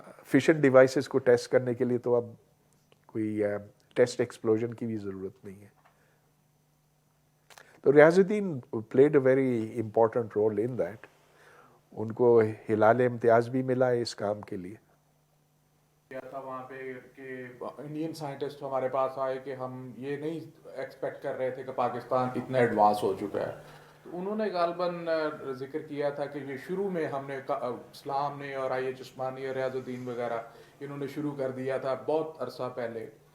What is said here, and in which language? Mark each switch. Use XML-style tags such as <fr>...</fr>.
<ur>Fission devices کو test کرنے کے لیے تو اب کوئی ٹیسٹ ایکسپلوژن کی بھی ضرورت نہیں ہے.</ur> <en>تو Riazuddin played a very important role in that.</en> <ur>ان کو ہلال امتیاز بھی ملا ہے اس کام کے لیے. کیا تھا وہاں پہ کہ انڈین سائنٹسٹ ہمارے پاس آئے کہ ہم یہ نہیں ایکسپیکٹ کر رہے تھے کہ پاکستان اتنا ایڈوانس ہو چکا ہے. تو انہوں نے غالباً ذکر کیا تھا کہ یہ شروع میں ہم نے اسلام نے اور آئی ایچ عثمانی اور ریاض الدین وغیرہ انہوں نے شروع کر دیا تھا بہت عرصہ پہلے.</ur>